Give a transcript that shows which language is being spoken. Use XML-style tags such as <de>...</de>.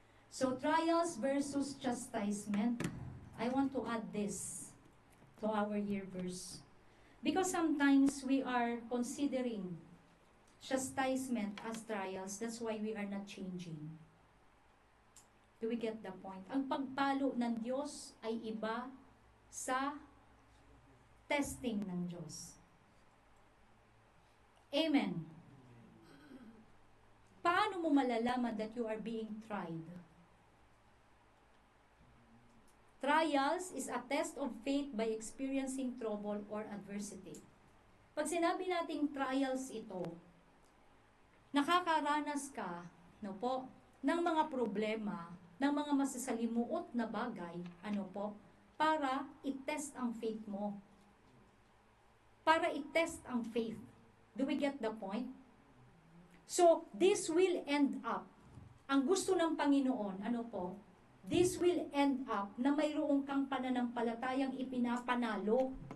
<en>So, trials versus chastisement. I want to add this to our year verse. Because sometimes we are considering chastisement as trials. That's why we are not changing. Do we get the point?</en> <tl>Ang pagpalo ng Diyos ay iba sa testing ng Diyos. Amen. Paano mo malalaman</tl> <en>that you are being tried? Trials is a test of faith by experiencing trouble or adversity.</en> <tl>Pag sinabi nating trials ito, nakakaranas ka, no po, ng mga problema, ng mga masasalimuot na bagay, ano po, para i-test ang faith mo. Para i-test ang faith.</tl> <en>Do we get the point? So, this will end up,</en> <tl>ang gusto ng Panginoon, ano po,</tl> <en>this will end up</en> <tl>na mayroong kang pananampalatayang ipinapanalo.</tl>